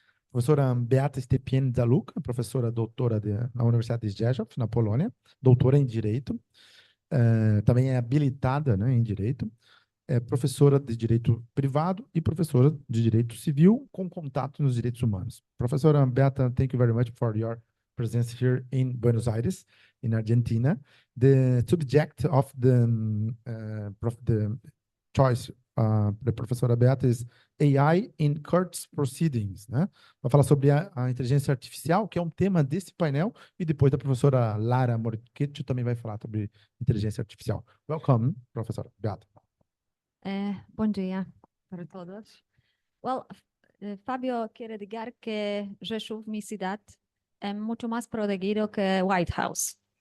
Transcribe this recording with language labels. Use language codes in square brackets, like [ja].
[pt] Professora Beata Stepien-Zaluka, professora doutora na Universidade de Rzeszów, na Polônia, doutora em Direito, também é habilitada, né, em Direito, é professora de Direito Privado e professora de Direito Civil com contato nos direitos humanos. Professora Beata, [en] thank you very much for your presence here in Buenos Aires, in Argentina. The subject of the choice [pt] da professora Beata [en] is AI in Courts Proceedings, [pt] né? Vai falar sobre a inteligência artificial, que é um tema desse painel, e depois da professora Lara Morchetti também vai falar sobre inteligência artificial. [en] Welcome, [pt] professora Beata. Bom dia para todos. [es] Well, Fabio quiere decir que Rzeszów, mi ciudad, es mucho más protegido que [en] White House.